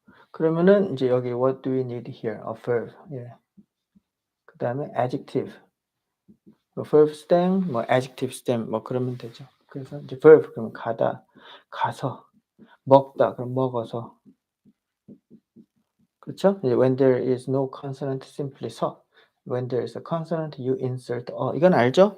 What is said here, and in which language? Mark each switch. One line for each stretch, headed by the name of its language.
Korean: 그러면은 인제 여기
English: what do we need here? A verb. 예. 그다음에 adjective.
Korean: 뭐
English: verb stem
Korean: 뭐
English: adjective stem
Korean: 뭐 그러면 되죠. 그래서 이제 verb 그럼 가다, 가서, 먹다 그럼 먹어서. 그쵸? 예
English: when there is no consonant simply 서. When there is a consonant you insert
Korean: 이건 알죠?